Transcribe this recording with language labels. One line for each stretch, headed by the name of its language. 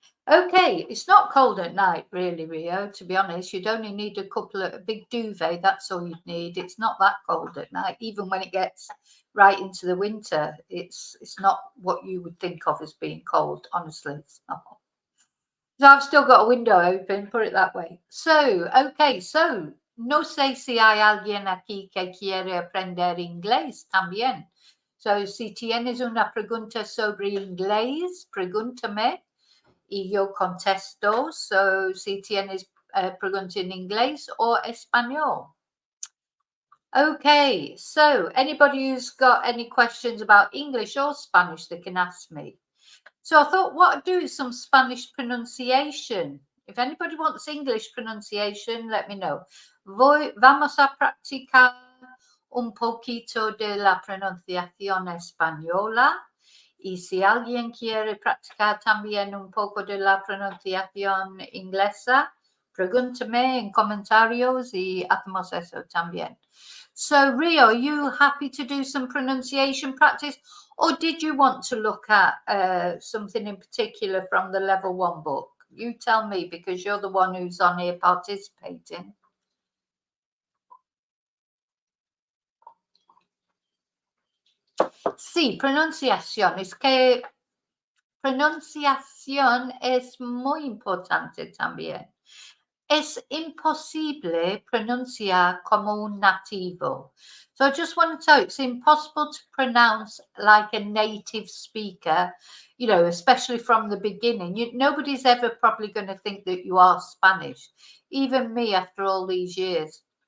English: Okay, it's not cold at night, really, Rio. To be honest, you'd only need a big duvet. That's all you'd need. It's not that cold at night, even when it gets right into the winter. It's not what you would think of as being cold. Honestly, it's not. So I've still got a window open. Put it that way.
Spanish: So okay, so no sé si hay alguien aquí que quiere aprender inglés también. So si tienes una pregunta sobre inglés, pregúntame. Y yo contesto. So, si tienes pregunta en inglés o español.
English: Okay, so anybody who's got any questions about English or Spanish, they can ask me. So I thought what I'd do is some Spanish pronunciation. If anybody wants English pronunciation, let me know.
Spanish: Vamos a practicar un poquito de la pronunciación española. Y si alguien quiere practicar también un poco de la pronunciación inglesa, pregúntame en comentarios y hacemos eso también.
English: So, Rio, are you happy to do some pronunciation practice? Or did you want to look at something in particular from the level 1 book? You tell me, because you're the one who's on here participating.
Spanish: Sí, pronunciación. Es que pronunciación es muy importante también. Es imposible pronunciar como un nativo.
English: So I just want to tell you, it's impossible to pronounce like a native speaker, you know, especially from the beginning. Nobody's ever probably going to think that you are Spanish. Even me, after all these years.